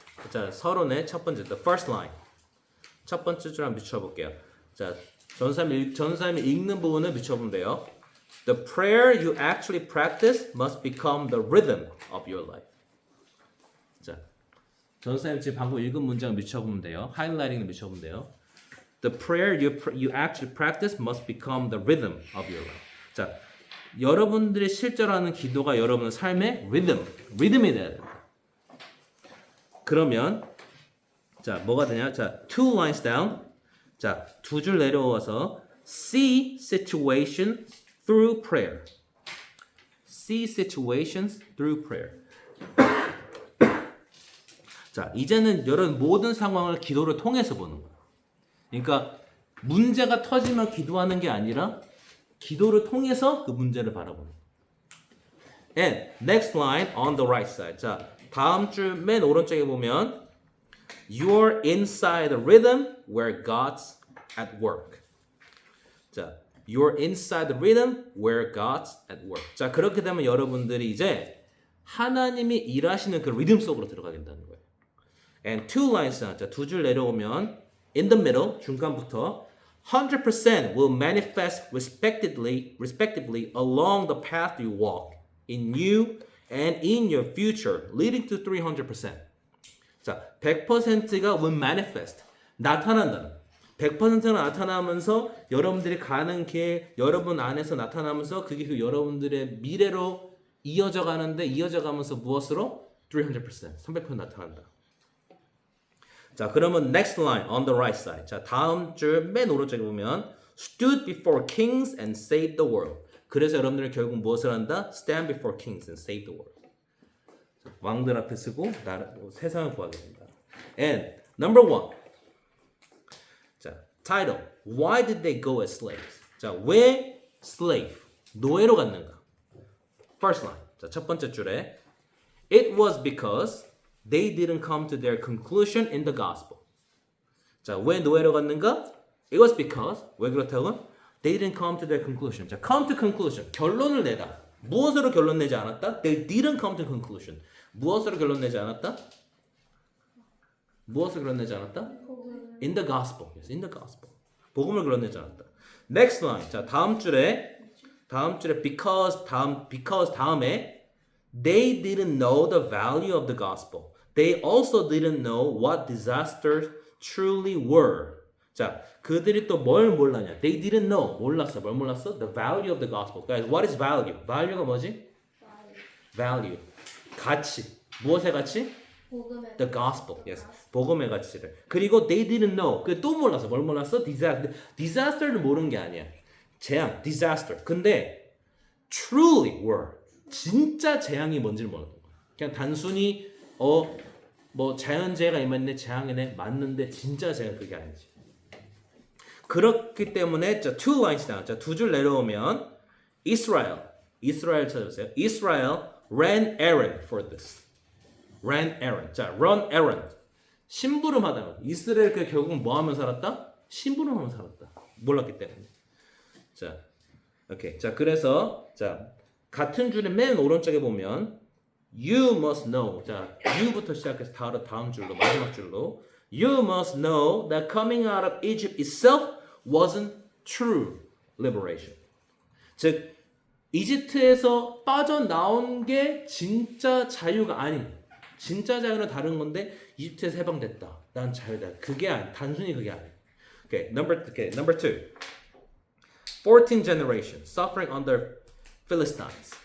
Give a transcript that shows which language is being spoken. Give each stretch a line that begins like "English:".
Korean: 자, 서론의 첫 번째,
English: the first line.
Korean: 첫 번째 줄 한번 비춰볼게요. 자, 전사님이 읽는 부분을 비춰보면 돼요.
English: The prayer you actually practice must become the rhythm of your life.
Korean: 자, 전사님 지금 방금 읽은 문장 비춰보면 돼요. 하이라이팅을 비춰보면 돼요.
English: The prayer you actually practice must become the rhythm of your life.
Korean: 자, 여러분들이 실제로 하는 기도가 여러분의 삶의 리듬이 돼야 돼요. 그러면 자, 뭐가 되냐? 자,
English: two lines down.
Korean: 자, 두 줄 내려와서
English: see situations through prayer. See situations through prayer.
Korean: 자, 이제는 여러분 모든 상황을 기도를 통해서 보는 거예요. 그러니까 문제가 터지면 기도하는 게 아니라 기도를 통해서 그 문제를 바라보는 거예요.
English: And next line on the right side.
Korean: 자, 다음 줄 맨 오른쪽에 보면
English: You're inside the rhythm where God's at work.
Korean: 자,
English: you're inside the rhythm where God's at work.
Korean: 자, 그렇게 되면 여러분들이 이제 하나님이 일하시는 그 리듬 속으로 들어가게 된다는 거예요.
English: And two lines down.
Korean: 자, 두 줄 내려오면
English: in the middle,
Korean: 중간부터
English: 100% will manifest respectively along the path you walk in you and in your future, leading to 300%.
Korean: 자, 100%가
English: will manifest,
Korean: 나타난다는. 100%가 나타나면서 여러분들이 가는 길, 여러분 안에서 나타나면서 그게 그 여러분들의 미래로 이어져 가는데 이어져 가면서 무엇으로? 300%, 300% 나타난다.
English: 자, 그러면 next line on the right side.
Korean: 자, 다음 줄 맨 오른쪽에 보면
English: stood before kings and saved the world.
Korean: 그래서 여러분들은 결국 무엇을 한다?
English: stand before kings and save the world.
Korean: 자, 왕들 앞에 서고 세상을 구하게 된다.
English: And number one.
Korean: 자,
English: title. Why did they go as slaves?
Korean: 자, 왜 slave? 노예로 갔는가?
English: First line.
Korean: 자, 첫 번째 줄에
English: It was because they didn't come to their conclusion in the gospel.
Korean: 자, 왜 노예로 갔는가?
English: It was because,
Korean: 왜 그렇다고?
English: They didn't come to their conclusion.
Korean: 자,
English: come to conclusion.
Korean: 결론을 내다. 무엇으로 결론 내지 않았다?
English: They didn't come to conclusion.
Korean: 무엇으로 결론 내지 않았다? 무엇으로 결론 내지 않았다?
English: In the gospel. Yes, in the gospel.
Korean: 복음을 결론 내지 않았다.
English: Next line.
Korean: 자, 다음 줄에
English: because 다음에 They didn't know the value of the gospel. They also didn't know what disasters truly were.
Korean: 자, 그들이 또 뭘 몰랐냐?
English: They didn't know.
Korean: 몰랐어. 뭘 몰랐어?
English: The value of the gospel. Guys, what is value?
Korean: value가 뭐지?
English: value.
Korean: 가치. 무엇의 가치? 복음의
English: The gospel. Yes.
Korean: 복음의 가치를. 그리고
English: they didn't know.
Korean: 그 또 몰랐어. 뭘 몰랐어? disaster를 모르는 게 아니야. 재앙, disaster. 근데
English: truly were.
Korean: 진짜 재앙이 뭔지를 몰랐던 거야. 그냥 단순히 뭐 자연재해가 임했네, 재앙이네, 맞는데 진짜 재앙 그게 아니지. 그렇기 때문에 자,
English: two lines down.
Korean: 자, 두 줄 내려오면 Israel 찾아보세요.
English: Israel ran errand for this. ran errand.
Korean: 자,
English: run errand.
Korean: 심부름하다. 이스라엘 그 결국 뭐 하면 살았다? 심부름하면 살았다. 몰랐기 때문에. 자, 오케이. 자, 그래서 자. 같은 줄의 맨 오른쪽에 보면
English: You must know.
Korean: 자, you부터 시작해서 다음 줄로 마지막 줄로
English: You must know that coming out of Egypt itself wasn't true liberation.
Korean: 즉 이집트에서 빠져나온 게 진짜 자유가 아닌 진짜 자유는 다른 건데 이집트에서 해방됐다. 난 자유다. 그게 아니 단순히 그게 아니.
English: Okay, number two. 14 generation suffering under Philistines.